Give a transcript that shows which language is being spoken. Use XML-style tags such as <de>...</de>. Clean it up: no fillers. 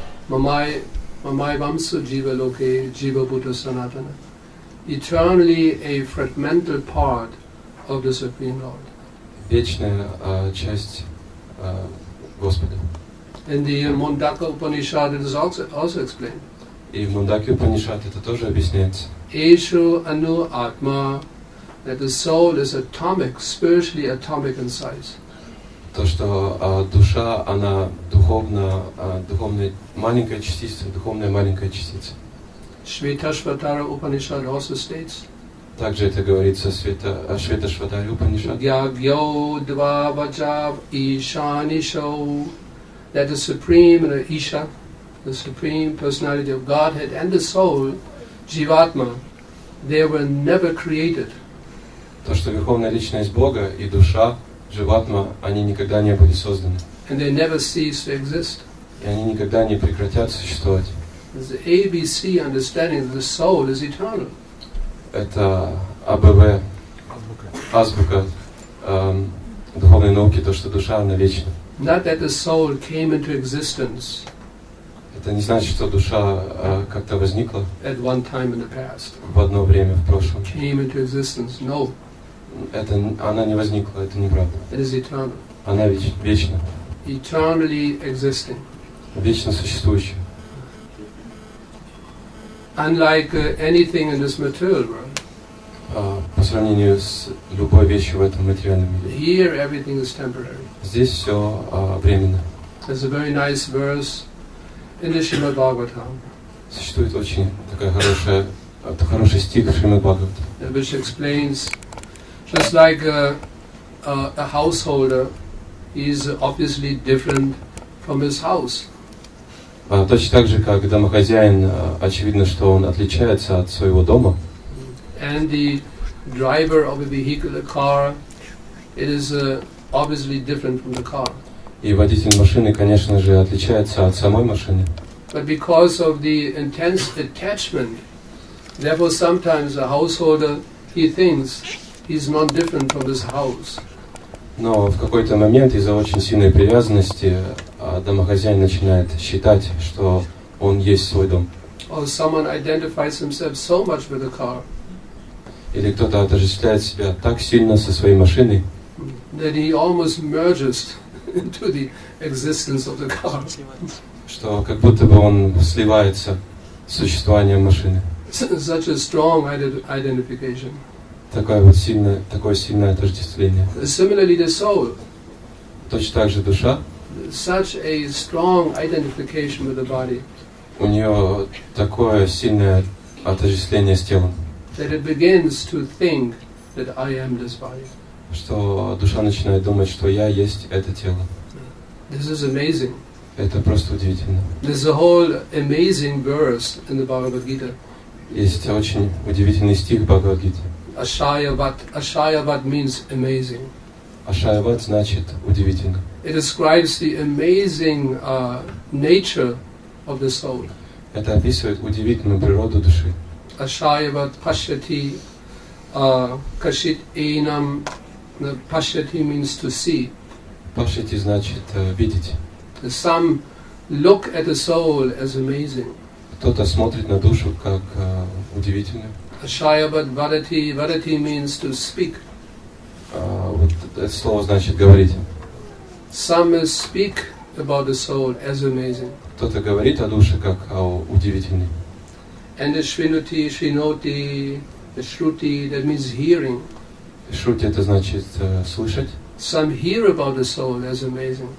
<sa>Mamai vamsu jiva loke jiva buddha sanatana.</sa> <en>Eternally a fragmental part of the Supreme Lord.</en> <ru>Вечная часть Господа.</ru> <en>In the Mundaka Upanishad it is also explained.</en> <ru>И в Мундаке Упанишад это тоже объясняется.</ru> <sa>Eshu anu atma,</sa> <en>that the soul is atomic, spiritually atomic in size.</en> <ru>То, что душа, она духовная маленькая частица, духовная маленькая частица.</ru> <en>Shvetashvatara Upanishad also states.</en> <ru>Также это говорится в Шветашватаре Упанишад.</ru> <sa>Gyagyo dvavajav ishanisho,</sa> <en>that the Supreme Isha, the Supreme Personality of Godhead and the soul, Jivatma, they were never created.</en> <ru>То, что Верховная Личность Бога и душа, Дживатма, они никогда не были созданы.</ru> <en>And they never cease to exist.</en> <ru>И они никогда не прекратят существовать.</ru> <en>There's the ABC understanding that the soul is eternal.</en> <ru>Это АБВ, азбука духовной науки, то, что душа, она вечна.</ru> <en>Not that the soul came into existence</en> <ru>Это не значит, что душа как-то возникла</ru> <en>at one time in the past.</en> <ru>в одно время в прошлом.</ru> <en>Came into existence. No,</en> <ru>Она не возникла, это неправда.</ru> <en>it is eternal.</en> <ru>Она вечна,</ru> <en>Eternally existing.</en> <ru>вечно существующая.</ru> <en>Unlike anything in this material world.</en> <ru>По сравнению с любой вещью в этом материальном мире.</ru> <en>Here everything is temporary.</en> <ru>Здесь все временно.</ru> <en>There's a very nice verse in the Srimad Bhagavatam.</en> <ru>Существует очень такая хороший стих Шримад Бхагавата,</ru> <en>Which explains, just like a householder is obviously different from his house.</en> <ru>Точно так же, как домохозяин, очевидно, что он отличается от своего дома.</ru> <en>And the driver of a vehicle, a car, it is obviously different from the car.</en> <ru>И водитель машины, конечно же, отличается от самой машины.</ru> <en>But because of the intense attachment, therefore sometimes a householder, he thinks he's not different from his house.</en> <ru>Но в какой-то момент из-за очень сильной привязанности домохозяин начинает считать, что он есть свой дом.</ru> <en>Or someone identifies himself so much with the car</en> <ru>Или кто-то отождествляет себя так сильно со своей машиной,</ru> <en>that he almost merges into the existence of the car.</en> <ru>что как будто бы он сливается с существованием машины.</ru> <en>Such a strong identification.</en> <ru>Такое сильное отождествление.</ru> <en>Similarly, the soul,</en> <ru>Точно так же душа,</ru> <en>such a strong identification with the body</en> <ru>у нее такое сильное отождествление с телом,</ru> <en>that it begins to think that I am this body.</en> <ru>что душа начинает думать, что я есть это тело.</ru> <en>This is amazing.</en> <ru>Это просто удивительно.</ru> <en>There's a whole amazing verse in the Bhagavad Gita.</en> <ru>Есть очень удивительный стих в Бхагавад-гите.</ru> <sa>Ashayavat.</sa> <en>Ashayavat means amazing.</en> <ru>Ашаяват значит удивительно.</ru> <en>It describes the amazing nature of the soul.</en> <ru>Это описывает удивительную природу души.</ru> <sa>Ashayavat pashyati kashit enam.</sa> <en>Pashyati means to see.</en> <ru>Пашити значит видеть.</ru> <en>Some look at the soul as amazing.</en> <ru>Кто-то смотрит на душу как удивительную.</ru> <sa>Ashayavat vadati.</sa> <en>Vadati means to speak.</en> <ru>Вот это слово значит говорить.</ru> <en>Some speak about the soul as amazing.</en> <ru>Кто-то говорит о душе как о удивительной.</ru> <en>And the shrinuti, shrinoti, the shruti, that means hearing.</en> <ru>Шрути это значит слышать.</ru> <en>Some hear about the soul as amazing.</en>